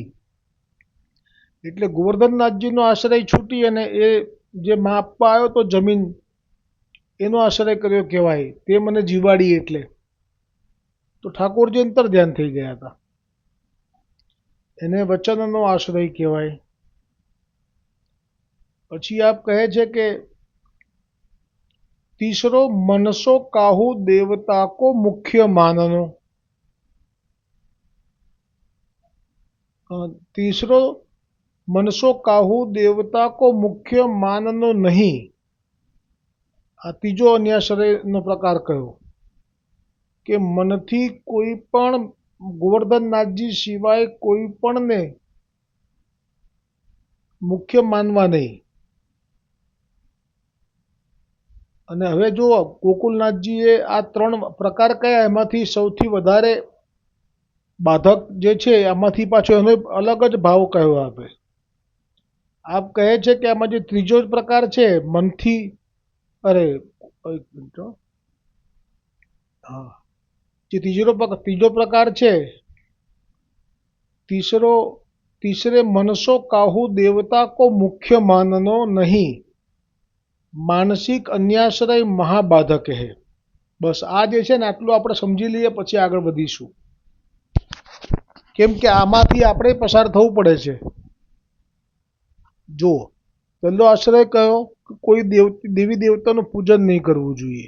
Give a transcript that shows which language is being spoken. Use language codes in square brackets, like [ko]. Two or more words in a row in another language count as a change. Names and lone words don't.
[gu] એટલે ગોવર્ધનનાથજીનો આશ્રય છૂટી અને એ જે માપવા આવ્યો તો જમીન, એનો આશ્રય કર્યો કહેવાય, તે મને જીવાડી। એટલે તો ઠાકોરજી અંતર ધ્યાન થઈ ગયા હતા। એને વચનનો આશ્રય કહેવાય. પછી આપ કહે છે કે [bra] तीसरो मनसो काहू देवता को मुख्य माननो. तीसरो मनसो काहू देवता को मुख्य माननो नहीं. [gu] આ ત્રીજો અન્યાશ્રયનો પ્રકાર કયો કે મનથી કોઈ પણ ગોવર્ધનનાથજી સિવાય કોઈ પણને મુખ્ય માનવા નહીં. અને હવે જુઓ ગોકુલનાથજીએ આ ત્રણ પ્રકાર કયા એમાંથી સૌથી વધારે બાધક જે છે આમાંથી પાછો એનો અલગ જ ભાવ કયો આપે. આપ કહે છે કે આમાં જે ત્રીજો જ પ્રકાર છે મનથી જે ત્રીજો પ્રકાર છે [bra] तीसरे मनसो काहू देवता को मुख्य माननो नहीं. [gu] માનસિક અન્યાશ્રય મહાબાધક હે. બસ આ જે છે ને આટલું આપણે સમજી લઈએ પછી આગળ વધીશું. કેમ કે આમાંથી આપણે પસાર થવું પડે છે. જો પહેલો આશ્રય કયો કોઈ દેવી દેવતાનું પૂજન નહીં કરવું જોઈએ.